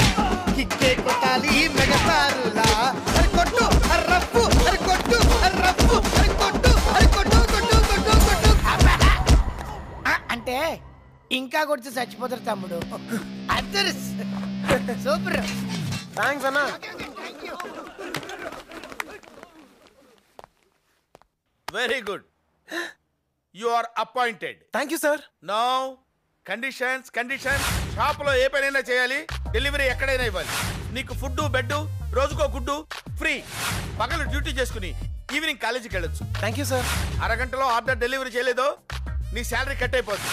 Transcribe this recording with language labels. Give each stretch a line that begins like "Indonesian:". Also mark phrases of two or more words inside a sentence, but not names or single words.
Telugu: కిక్కే కొట్టాలి మెగాస్టారులా. అరి కొట్టు అరి రప్పు, అరి కొట్టు అరి రప్పు, అరి కొట్టు అరి కొట్టు కొట్టు కొట్టు కొట్టు. అంటే ఇంకా కొడితే చచ్చిపోతారు తమ్ముడు. అద్దరు సూపర్. థ్యాంక్స్ అన్నా.
English: very good, you are appointed. thank you sir. now conditions.
Telugu: షాప్ లో ఏ పనైనా చేయాలి, డెలివరీ ఎక్కడైనా ఇవ్వాలి. నీకు
English: food bed,
Telugu: రోజుకో గుడ్డు ఫ్రీ. పగలు డ్యూటీ చేసుకుని ఈవినింగ్ కాలేజీకి వెళ్ళొచ్చు.
English: thank you sir.
Telugu: అరగంటలో ఆర్డర్ డెలివరీ చేయలేదో నీ శాలరీ కట్ అయిపోతుంది.